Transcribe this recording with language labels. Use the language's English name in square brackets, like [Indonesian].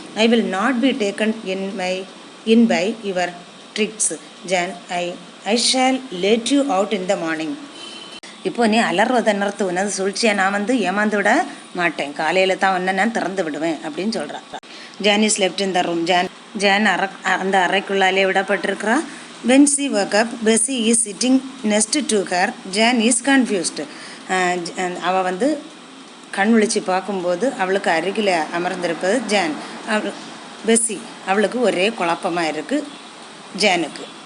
[English] I will not be taken in by your tricks. John, I shall let you out in the morning. [Tamil] இப்போ நீ அலறுவதை நிறுத்து, உனது சூழ்ச்சியை நான் வந்து ஏமாந்து விட மாட்டேன், காலையில் தான் ஒன்றை நான் திறந்து விடுவேன் அப்படின்னு சொல்கிறான். [English] John is left in the room. [Tamil] John அந்த அறைக்குள்ளாலே விடப்பட்டிருக்கிறா. [English] when she woke up, Bessie is sitting next to her. Jan is confused. [Tamil] அவள் வந்து கண் விழிச்சு பார்க்கும்போது அவளுக்கு அருகில் அமர்ந்திருப்பது ஜான். பெஸ்ஸி, அவளுக்கு ஒரே குழப்பமாக இருக்குது ஜானுக்கு.